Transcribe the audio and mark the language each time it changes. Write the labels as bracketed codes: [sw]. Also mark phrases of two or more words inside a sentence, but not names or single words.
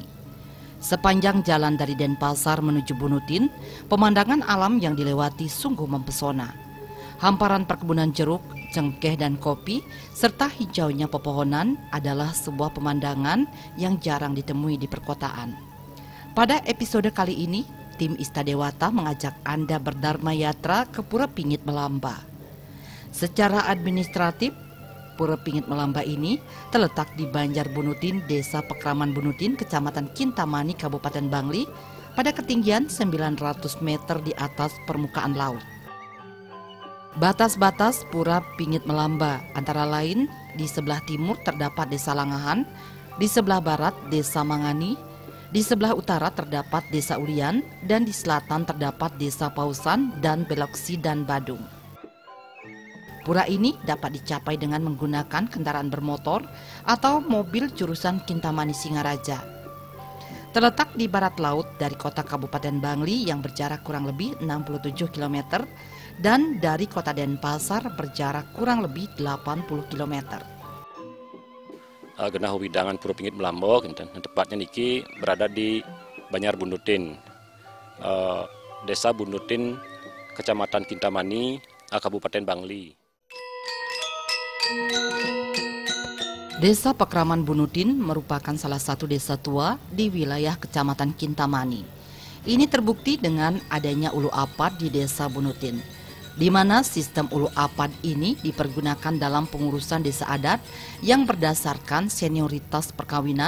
[id] Sepanjang jalan dari Denpasar menuju Bunutin, pemandangan alam yang dilewati sungguh mempesona. Hamparan perkebunan jeruk, cengkeh dan kopi, serta hijaunya pepohonan adalah sebuah pemandangan yang jarang ditemui di perkotaan. Pada episode kali ini, tim Istadewata mengajak Anda berdharma yatra ke Pura Pingit Melamba. Secara administratif, Pura Pingit Melamba ini terletak di Banjar Bunutin, Desa Pekraman Bunutin, Kecamatan Kintamani, Kabupaten Bangli, pada ketinggian 900 meter di atas permukaan laut. Batas-batas Pura Pingit Melamba antara lain di sebelah timur terdapat Desa Langahan, di sebelah barat Desa Mangani, di sebelah utara terdapat Desa Ulian, dan di selatan terdapat Desa Pausan dan Beloksi dan Badung. Pura ini dapat dicapai dengan menggunakan kendaraan bermotor atau mobil jurusan Kintamani Singaraja. Terletak di barat laut dari kota Kabupaten Bangli yang berjarak kurang lebih 67 km dan dari kota Denpasar berjarak kurang lebih 80 km. [ban] Genah widangan [id] Pura Pingit Melamba, tepatnya niki berada di Banjar Bunutin, Desa Bunutin, Kecamatan Kintamani, Kabupaten Bangli. Desa Pekraman Bunutin merupakan salah satu desa tua di wilayah Kecamatan Kintamani. Ini terbukti dengan adanya ulu apad di Desa Bunutin, di mana sistem ulu apad ini dipergunakan dalam pengurusan desa adat yang berdasarkan senioritas perkawinan.